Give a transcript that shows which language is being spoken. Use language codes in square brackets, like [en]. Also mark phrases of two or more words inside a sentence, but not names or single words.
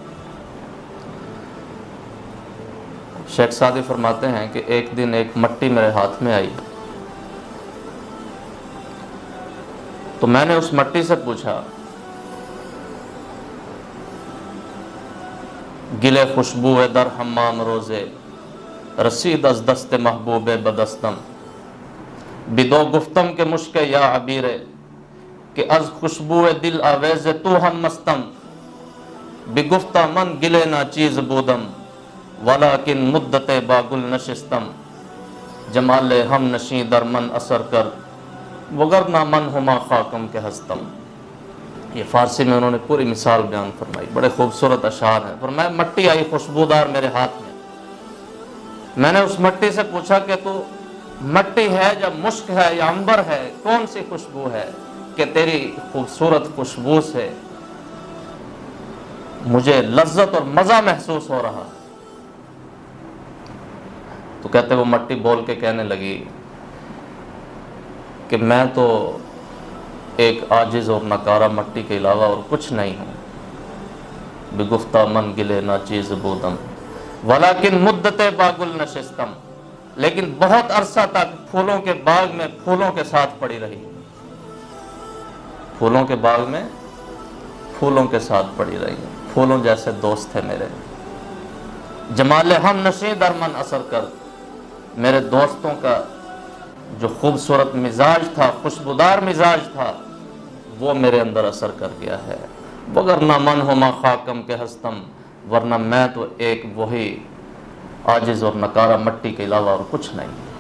[ur] شیخ سعدی فرماتے ہیں کہ ایک دن ایک مٹی میرے ہاتھ میں آئی، تو میں نے اس مٹی سے پوچھا، [fa] گلے خوشبو در حمام روزے، رسید از دست محبوب بدستم، بدو گفتم کے مشک یا عبیرے، کہ از خوشبو دل آویز تو ہم مستم، بگفتہ من گلے نا چیز بودم، ولیکن مدت باگل نشستم، جمال ہم نشیں در من اثر کر، وگرنہ من ہما خاکم کے ہستم۔ [ur] یہ فارسی میں انہوں نے پوری مثال بیان فرمائی، بڑے خوبصورت اشعار ہیں۔ فرمایا مٹی آئی خوشبودار میرے ہاتھ میں، میں نے اس مٹی سے پوچھا کہ تو مٹی ہے یا مشک ہے یا عنبر ہے، کون سی خوشبو ہے کہ تیری خوبصورت خوشبو سے مجھے لذت اور مزہ محسوس ہو رہا؟ تو کہتے وہ مٹی بول کے کہنے لگی کہ میں تو ایک عاجز اور نکارہ مٹی کے علاوہ اور کچھ نہیں ہوں، [fa] بگفتہ من گلے نا چیز بودم، ولیکن مدت باگل نشستم، [ur] لیکن بہت عرصہ تک پھولوں کے باغ میں پھولوں کے ساتھ پڑی رہی، پھولوں کے باغ میں پھولوں کے ساتھ پڑی رہی، پھولوں جیسے دوست تھے میرے۔ [fa] جمال ہم نشیں در من اثر کر، [ur] میرے دوستوں کا جو خوبصورت مزاج تھا، خوشبودار مزاج تھا، وہ میرے اندر اثر کر گیا ہے۔ [fa] وگرنہ من ہما خاکم کے ہستم، [ur] ورنہ میں تو ایک وہی عاجز اور نکارہ مٹی کے علاوہ اور کچھ نہیں۔